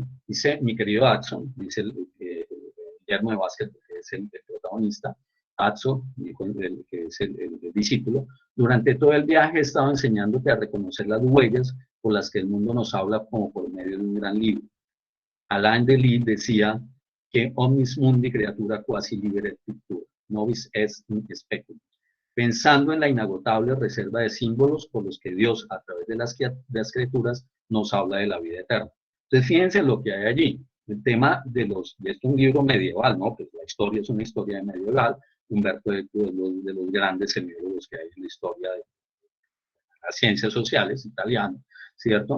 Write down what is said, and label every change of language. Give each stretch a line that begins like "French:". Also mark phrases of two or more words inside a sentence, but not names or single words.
Spanish: Dice, mi querido Adson, dice Guillermo de Vázquez, que es el protagonista, Adson, que es el discípulo, durante todo el viaje he estado enseñándote a reconocer las huellas por las que el mundo nos habla como por medio de un gran libro. Alain Delille decía que
Latin: omnis mundi creatura quasi libere pictura, novis est speculum,
Spanish: pensando en la inagotable reserva de símbolos por los que Dios, a través de las criaturas, nos habla de la vida eterna. Entonces, fíjense lo que hay allí. El tema de esto es un libro medieval, ¿no? Pues la historia es una historia medieval. Humberto Eco es de los grandes semiólogos que hay en la historia de las ciencias sociales, italiano, ¿cierto?